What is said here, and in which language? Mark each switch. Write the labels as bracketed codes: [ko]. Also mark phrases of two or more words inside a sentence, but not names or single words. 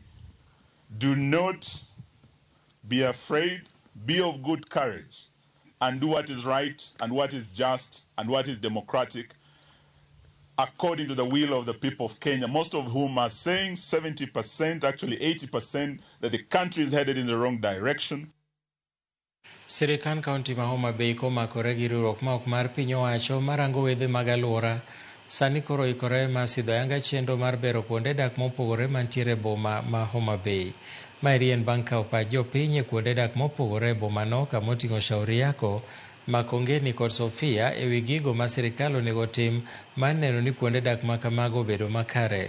[en] Do not be afraid, be of good courage, and do what is right and what is just and what is democratic according to the will of the people of Kenya, most of whom are saying 70%, actually 80%, that the country is headed in the wrong direction. [luo] Sirikan County ma Homa Bay komakore gi riwruok ma ok mar piny owacho marango wedhe mag alwora sani koro ikore masidho ayanga chenro mar bero kuonde dak mopogore mantiere boma ma Homa Bay. Maeri en bang' kawo pach jopiny e kuonde dak mopogore e bomano kamoting'o Shauri Yako, Makongeni kod Sofia e wi gigo ma sirikal onego tim mar neno ni kuonde dak ma kamago obedo makare.